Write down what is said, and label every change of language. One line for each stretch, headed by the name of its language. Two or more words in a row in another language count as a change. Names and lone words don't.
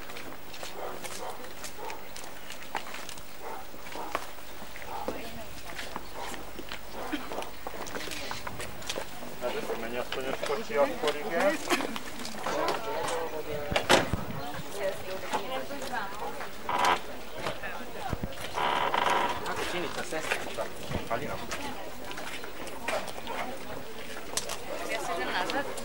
Hungarian: Ez a mennyasszonyos kocsi akkor, igen.
Croatian: Kako čini sa sestricom? Halinom? Ja se idem nazad.